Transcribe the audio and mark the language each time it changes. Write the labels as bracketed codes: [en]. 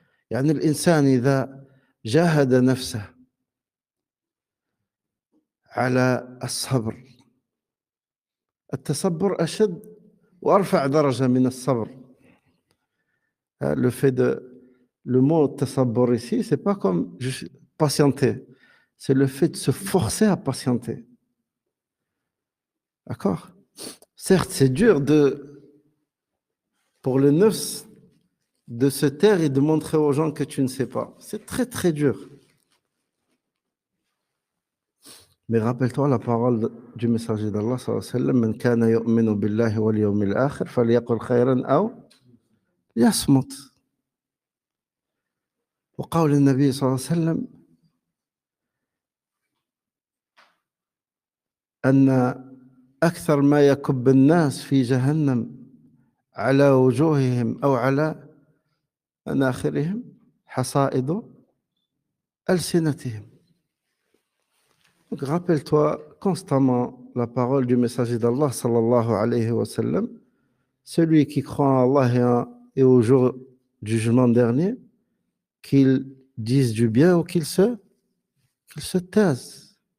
[ar] يعني الإنسان إذا جاهد نفسه على الصبر التصبر أشد وأرفع درجة من الصبر. [fr] Le mot تصبر ici, c'est pas comme patienter, c'est le fait de se forcer à patienter. D'accord? Certes, c'est dur pour le nefs de se taire et de montrer aux gens que tu ne sais pas. C'est très très dur. Mais rappelle-toi la parole du messager d'Allah sallallahu alayhi wa sallam, [ar] Man kana yu'minu billahi wal yawmil akhir falyaqul khayran aw liyasmut. وقول النبي صلى الله عليه وسلم أن أكثر ما يكب الناس في جهنم على وجوههم أو على مناخرهم حصائد ألسنتهم. [fr] Donc rappelle-toi constamment la parole du messager d'Allah sallallahu alayhi wa sallam, celui qui croit en Allah et au jour du jugement dernier, qu'il dise du bien ou qu'il se taise.